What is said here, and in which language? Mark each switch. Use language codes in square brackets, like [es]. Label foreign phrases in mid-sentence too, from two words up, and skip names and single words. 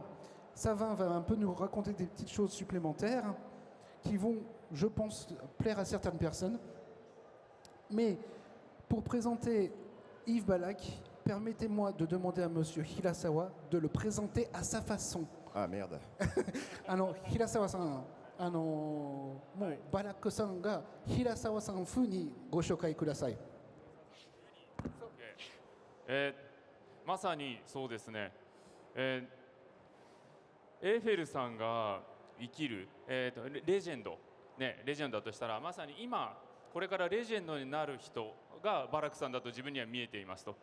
[fr] Savin va un peu nous raconter des petites choses supplémentaires qui vont, je pense, plaire à certaines personnes. Mais pour présenter Yves Balak, permettez-moi de demander à Monsieur Hirasawa de le présenter à sa façon. Ah merde. [ja] Hirasawa-san, もうバラックさんが平沢さん風にご紹介ください。まさにそうですね。エーフェルさんが生きる、レジェンド、ね、レジェンドだとしたらまさに今これからレジェンドになる人がバラクさんだと自分には見えていますと。